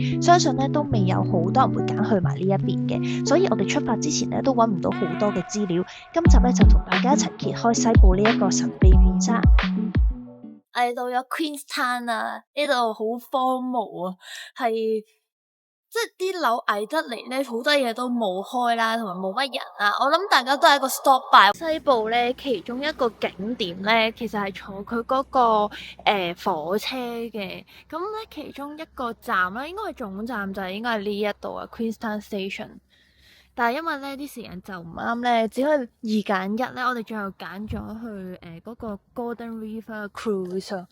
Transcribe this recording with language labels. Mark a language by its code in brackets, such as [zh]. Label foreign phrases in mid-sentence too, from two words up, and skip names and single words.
[yue] 相信咧都未有好多人會揀去埋呢一邊嘅，所以我哋出發之前咧都揾唔到好多嘅資料。今集咧就同大家一齊揭開西部呢一個神秘面紗。嚟到咗 Queenstown 啊，呢度好荒蕪啊，係即係啲樓矮得嚟咧，好多嘢都冇開啦，同埋冇乜人啊。我諗大家都係一個 [en] stop by [yue] 西部咧，其中一個景點咧，其實係坐佢嗰個火車嘅。咁咧，其中一個站咧，應該係總站就係應該係呢一度啊，Queenstown Station。但係因為咧啲時間就唔啱咧，只可以2揀1咧，我哋最後揀咗去嗰個 Golden River Cruise 啊。